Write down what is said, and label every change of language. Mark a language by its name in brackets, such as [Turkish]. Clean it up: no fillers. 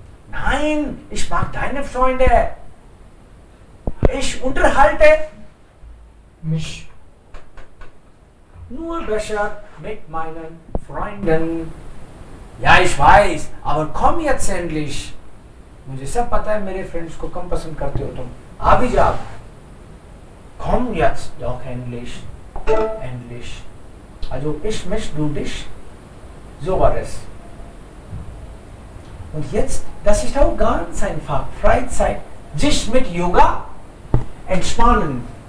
[German] Nein, ich mag deine Freunde. Ich unterhalte mich nur besser mit meinen Freunden. Ja, ich weiß, aber komm jetzt endlich. [Hindi] मुझे सब पता है मेरे friends को कम पसंद करते हो तुम. आ भी जाओ. [German] Komm jetzt doch endlich. Endlich. Also ich mich, du dich. So war es. Und jetzt, das ist auch ganz einfach. Freizeit. Sich mit Yoga entspannen.